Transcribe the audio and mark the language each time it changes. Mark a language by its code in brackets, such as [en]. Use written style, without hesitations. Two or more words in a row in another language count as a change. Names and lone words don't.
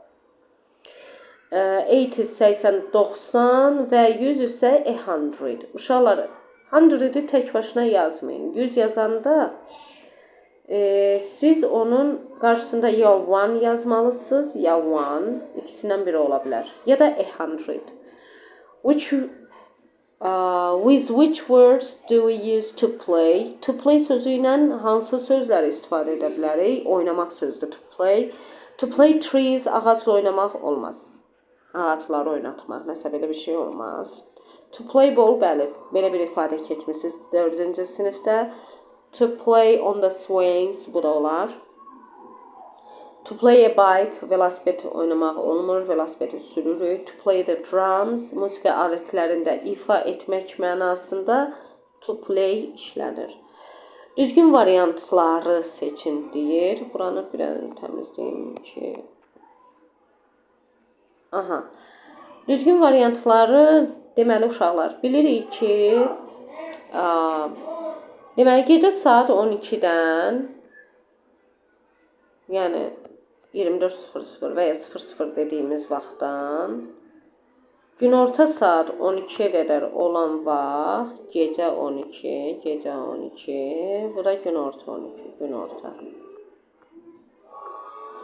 [az] 80, 80, 90 və 100 isə 100. Uşaqlar, 100-i tək başına yazmayın. 100 yazanda siz onun qarşısında ya 1 yazmalısınız, ya 1, ikisindən biri ola bilər. Ya da 100. [en] With which words do we use to play? To play [az] sözü ilə hansı sözləri istifadə edə bilərik? Oynamaq sözdür [en] to play. To play trees, [az] ağacla oynamaq olmaz. Ağacları oynatmaq, nəsə belə bir şey olmaz. [en] To play ball, [az] bəli, belə bir ifadə keçmişsiniz 4-cü sinifdə. [en] To play on the swings, [az] bu da olar. [en] To play a bike, [az] velosiped oynamaq olmur, velosipedi sürürük. [en] To play the drums, [az] musiqi alətlərində ifa etmək mənasında [en] to play [az] işlənir. Düzgün variantları seçin deyir. Buranı bir təmizləyim ki. Aha. Düzgün variantları deməli uşaqlar bilirik ki, deməli gecə saat 12-dən, yəni 24:00 və ya 00 dediyimiz vaxtdan günorta saat 12-yə qədər olan vaxt gecə 12, bu da günorta 12, günorta.